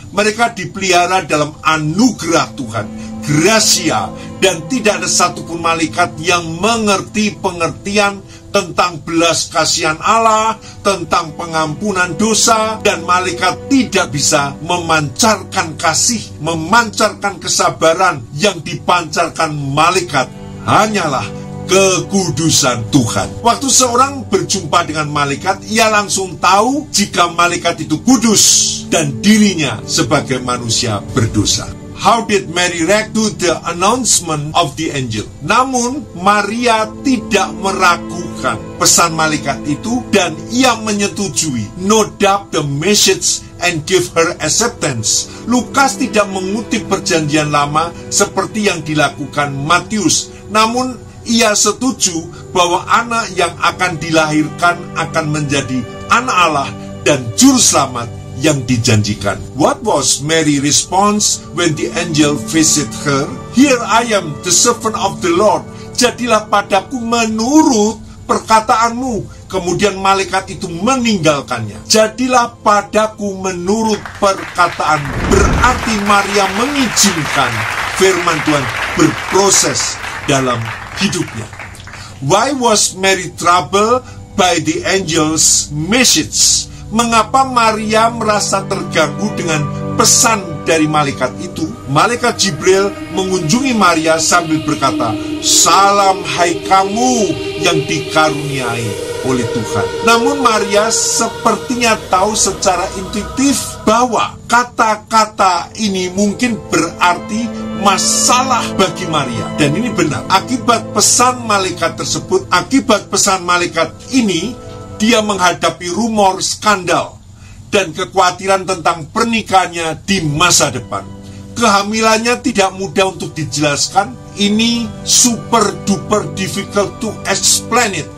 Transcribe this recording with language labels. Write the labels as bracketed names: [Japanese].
[Indonesian] Mereka dipelihara dalam anugerah Tuhan, gracia, dan tidak ada satupun malaikat yang mengerti pengertian tentang belas kasihan Allah, tentang pengampunan dosa, dan malaikat tidak bisa memancarkan kasih, memancarkan kesabaran. Yang dipancarkan malaikat hanyalah kekudusan Tuhan. Waktu seorang berjumpa dengan malaikat, ia langsung tahu jika malaikat itu kudus dan dirinya sebagai manusia berdosa. [English] How did Mary react to the announcement of the angel? [Indonesian] Namun Maria tidak meragukan pesan malaikat itu, dan ia menyetujui, [English] no doubt the message, and give her acceptance. [Indonesian] Lukas tidak mengutip perjanjian lama seperti yang dilakukan Matius, namun ia setuju bahwa anak yang akan dilahirkan akan menjadi anak Allah dan juru selamat yang dijanjikan. [English] What was Mary's response when the angel visited her? Here I am, the servant of the Lord. [Indonesian] Jadilah padaku menurut perkataanmu. Kemudian malaikat itu meninggalkannya. Jadilah padaku menurut perkataanmu. Berarti Maria mengizinkan firman Tuhan berproses dalam hidupnya. [English] Why was Mary troubled by the angel's message? [Indonesian] Mengapa Maria merasa terganggu dengan pesan dari malaikat itu? Malaikat Jibril mengunjungi Maria sambil berkata, "Salam hai kamu yang dikaruniai oleh Tuhan." Namun Maria sepertinya tahu secara intuitif bahwa kata-kata ini mungkin berarti masalah bagi Maria. Dan ini benar. Akibat pesan malaikat tersebut, akibat pesan malaikat ini, dia menghadapi rumor skandal dan kekhawatiran tentang pernikahannya di masa depan. Kehamilannya tidak mudah untuk dijelaskan. Ini [English] super duper difficult to explain it.